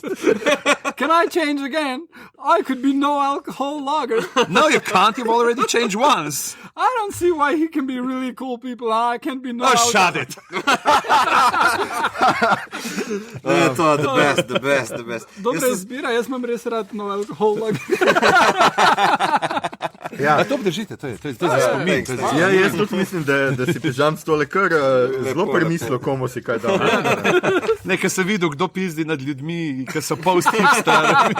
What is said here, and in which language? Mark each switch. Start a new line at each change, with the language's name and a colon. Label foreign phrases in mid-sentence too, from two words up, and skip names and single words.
English: Can I change again? I could be no alcohol lager. No, you can't. You've already changed once. I don't see why he can be really cool people and I can be no alcohol. Shut it.
Slovenian: To je
English: the best.
Slovenian: Dobra izbira, jaz imam res rad
English: no alkohol lager.
Slovenian: Ja, to obdržite, to je za spomin. Ja, jaz tudi mislim, da si Pižam s tole kar zelo premislil, komu si kaj dal. Nekaj se videl, kdo pizdi nad ljudmi, ki so post-hipster.